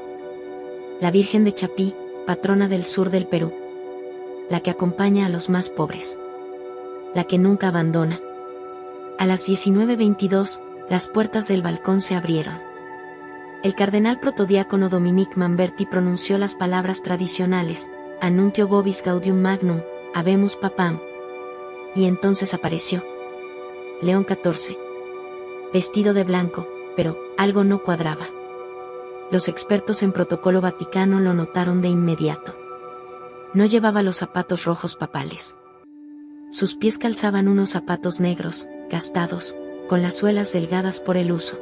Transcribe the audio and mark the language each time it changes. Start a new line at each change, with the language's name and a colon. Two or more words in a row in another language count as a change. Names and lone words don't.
Spanish: La Virgen de Chapí, patrona del sur del Perú. La que acompaña a los más pobres. La que nunca abandona. A las 19:22, las puertas del balcón se abrieron. El cardenal protodiácono Dominic Manberti pronunció las palabras tradicionales,
Latin: Annuncio vobis gaudium magnum, habemus papam.
Spanish: Y entonces apareció León XIV. Vestido de blanco, pero algo no cuadraba. Los expertos en protocolo vaticano lo notaron de inmediato. No llevaba los zapatos rojos papales. Sus pies calzaban unos zapatos negros, gastados, con las suelas delgadas por el uso.